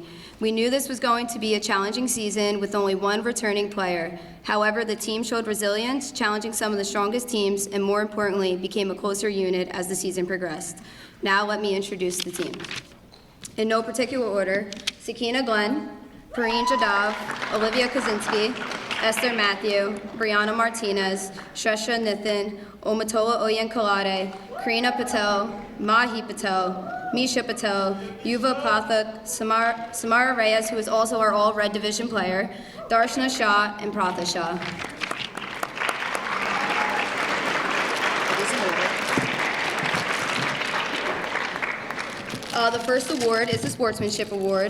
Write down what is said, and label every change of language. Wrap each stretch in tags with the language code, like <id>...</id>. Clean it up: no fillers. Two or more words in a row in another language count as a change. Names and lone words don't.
<en>We knew this was going to be a challenging season with only one returning player. However, the team showed resilience, challenging some of the strongest teams, and more importantly, became a closer unit as the season progressed. Now let me introduce the team. In no particular order, Sakina Glenn, Pareen Jadav, Olivia Kaczynski, Esther Matthew, Brianna Martinez, Shresha Nithin, Omatola Oyenkalade, Karina Patel, Mahi Patel, Misha Patel, Yuva Pathak, Samara Reyes, who is also our All-Red Division player, Darshana Shah, and Pratha Shah. The first award is the Sportsmanship Award.</en>